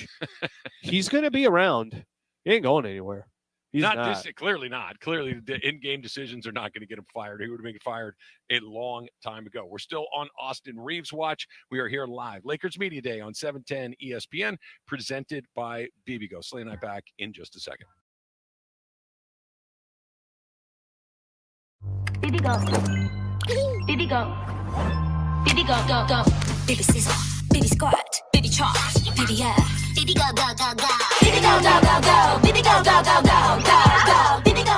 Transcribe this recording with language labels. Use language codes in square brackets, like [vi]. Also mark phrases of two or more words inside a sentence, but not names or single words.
[en] He's going to be around. He ain't going anywhere. He's not. Clearly not. Clearly, the in-game decisions are not going to get him fired. He would have been fired a long time ago. We're still on Austin Reaves Watch. We are here live. Lakers Media Day on 710 ESPN, presented by BBGO. Slay and I back in just a second. Baby go. Baby go. Baby go, go, go. Baby scissor. Baby squat. Baby chop. Baby yeah. Baby go, go, go, go. Baby go, go, go, go. Baby go, go, go, go, go, go. Baby go.